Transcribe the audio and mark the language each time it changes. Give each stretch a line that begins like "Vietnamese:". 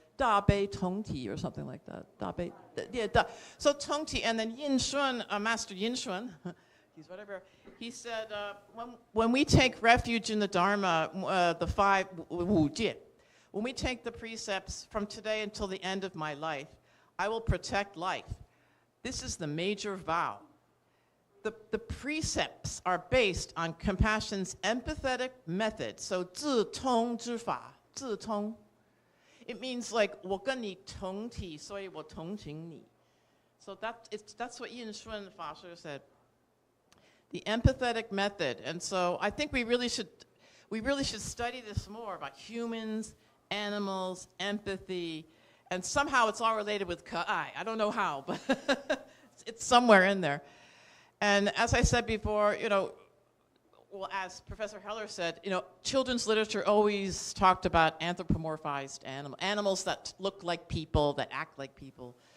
English: 大悲同体 or something like that. 大悲, yeah, so 同体, and then Yin Shun, Master Yin Shun, he's whatever, he said, when we take refuge in the Dharma, the 5 wu jie, when we take the precepts from today until the end of my life, I will protect life. This is the major vow. The precepts are based on compassion's empathetic method. So 自通之法, 自通. It means like
Chinese: 我跟你同体, 所以我同情你.
English: So that's what Yin Shun Fasher said. The empathetic method. And so I think we really should study this more about humans, animals, empathy, and somehow it's all related with ka'ai. I don't know how, but it's somewhere in there. And as I said before, you know, well, as Professor Heller said, you know, children's literature always talked about anthropomorphized animals that look like people, that act like people.